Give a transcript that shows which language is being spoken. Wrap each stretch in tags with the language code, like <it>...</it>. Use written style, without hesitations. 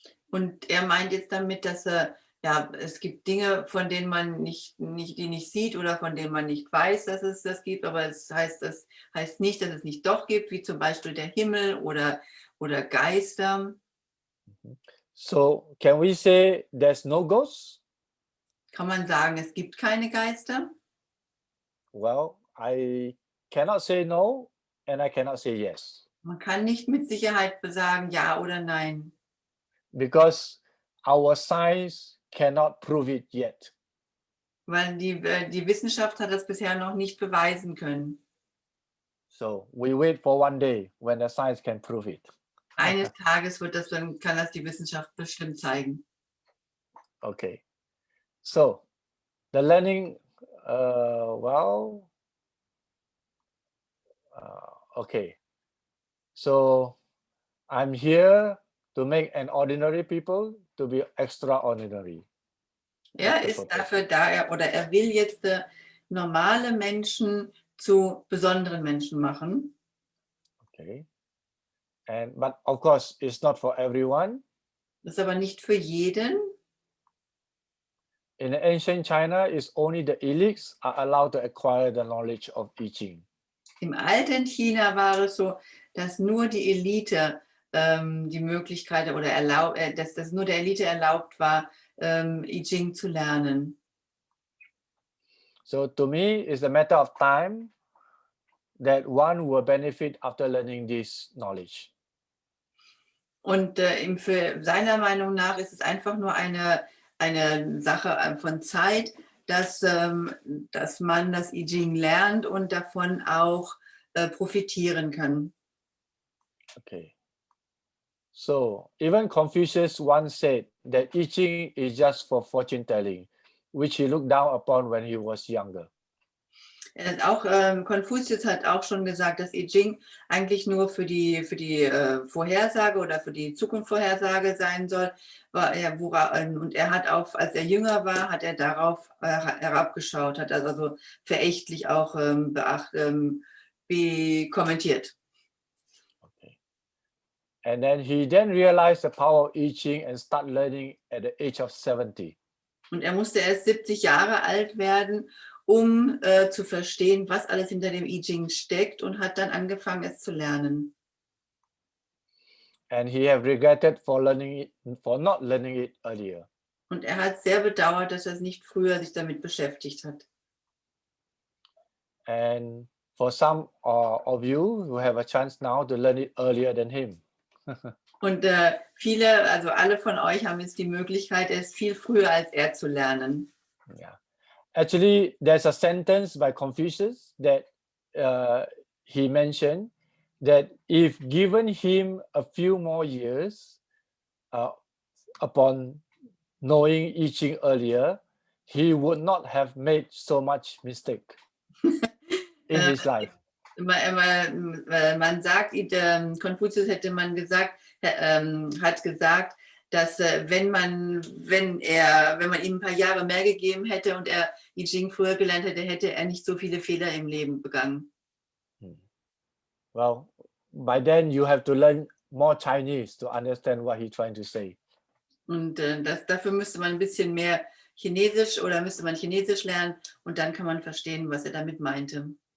<de>Und er meint jetzt damit, dass ja, es gibt Dinge, von denen man die nicht sieht oder von denen man nicht weiß, dass es das gibt, aber das heißt nicht, dass es nicht doch gibt, wie zum Beispiel der Himmel oder Geister.</de> <en>So can we say there's no ghosts?</en> <de>Kann man sagen, es gibt keine Geister?</de> <en>Well, I cannot say no, and I cannot say yes.</en> <de>Man kann nicht mit Sicherheit sagen ja oder nein.</de> <en>Because our science cannot prove it yet.</en> <de>Weil die Wissenschaft hat das bisher noch nicht beweisen können.</de> <en>So we wait for one day when the science can prove it.</en> <de>Eines Tages kann das die Wissenschaft bestimmt zeigen.</de> <en>Okay. So the learning, well, okay. So I'm here to make an ordinary people to be extraordinary.</en> <de>Er ist dafür da, er will jetzt normale Menschen zu besonderen Menschen machen.</de> <en>Okay. But of course, it's not for everyone.</en> <de>Das ist aber nicht für jeden.</de> <en>In ancient China, it's only the elites are allowed to acquire the knowledge of I Ging.</en> <de>Im alten China war es so, dass nur die Elite die Möglichkeit oder dass nur der Elite erlaubt war, I Ging zu lernen.</de> <en>So to me, it's a matter of time that one will benefit after learning this knowledge.</en> <de>Und für seiner Meinung nach ist es einfach nur eine Sache von Zeit, dass man das I Ging lernt und davon auch profitieren kann.</de> <en>Okay. So even Confucius once said that I Ging is just for fortune telling, which he looked down upon when he was younger.</en> <de>Konfuzius hat auch schon gesagt, dass I Ging eigentlich nur für die Vorhersage oder für die Zukunftsvorhersage sein soll. Und er hat auch, als er jünger war, hat er darauf herabgeschaut, hat also verächtlich auch kommentiert.</de> <en>Okay. And then he realized the power of I Ging and start learning at the age of 70.</en> <de>Und er musste erst 70 Jahre alt werden, um zu verstehen, was alles hinter dem I Ging steckt, und hat dann angefangen, es zu lernen.</de> <en>And he have regretted for not learning it earlier.</en> <de>Und er hat sehr bedauert, dass er nicht früher sich damit beschäftigt hat.</de> <en>And for some of you who have a chance now to learn it earlier than him.</en> <de>Und also alle von euch haben jetzt die Möglichkeit, es viel früher als er zu lernen.</de> <en>Yeah. Actually, there's a sentence by Confucius that he mentioned that if given him a few more years upon knowing I Ging earlier, he would not have made so much mistake in his life.</en> <de>Man sagt, Konfuzius hat gesagt, dass wenn man ihm ein paar Jahre mehr gegeben hätte und er I Ging früher gelernt hätte, hätte er nicht so viele Fehler im Leben begangen.</de> <en>Well, by then you have to learn more Chinese to understand what he's trying to say.</en> <de>Und dafür müsste man ein bisschen mehr Chinesisch lernen, und dann kann man verstehen, was er damit meinte.</de>